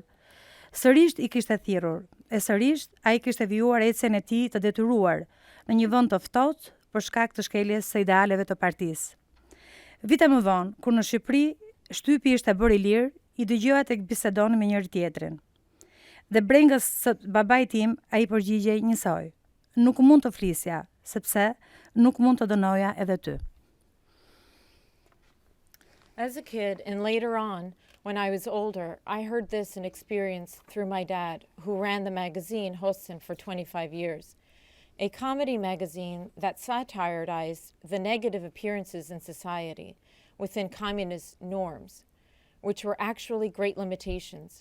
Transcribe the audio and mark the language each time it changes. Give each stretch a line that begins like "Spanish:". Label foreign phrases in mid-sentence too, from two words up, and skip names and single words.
Albanian: Sërish i kishte thirrur, e sërish ai kishte vjuar ecjen e tij të detyruar në një vend të ftohtë për shkak të shkeljes së idealeve të partisë. Vite më vonë, kur në Shqipëri shtypi ishte bërë i lirë, i dëgjoja tek bisedoni me njëri tjetrin. Dhe brengës së babait tim ai përgjigjej njësoj. Nuk mund të flisja, sepse nuk mund të dënoja edhe ty.
English: As a kid and later on, when I was older, I heard this and experienced through my dad, who ran the magazine Hosten for 25 years, a comedy magazine that satirized the negative appearances in society within communist norms, which were actually great limitations.